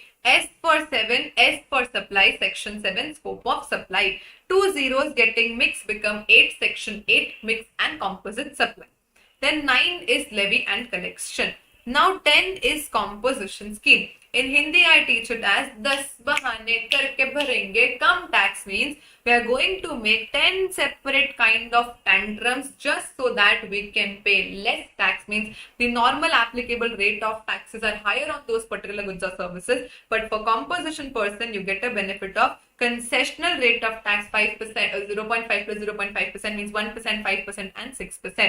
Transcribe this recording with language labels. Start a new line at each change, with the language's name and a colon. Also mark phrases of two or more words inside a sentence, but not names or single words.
English: S for 7, S for supply, section 7, scope of supply. 2 zeros getting mixed become 8, section 8, mix and composite supply. Then 9 is levy and collection. Now 10 is composition scheme. In Hindi I teach it as 10
Hindi: बहाने करके भरेंगे कम
English: tax means we are going to make 10 separate kind of tantrums just so that we can pay less tax, means the normal applicable rate of taxes are higher on those particular goods or services, but for composition person you get a benefit of concessional rate of tax 5%, 0.5 plus 0.5% means 1%, 5% and 6%.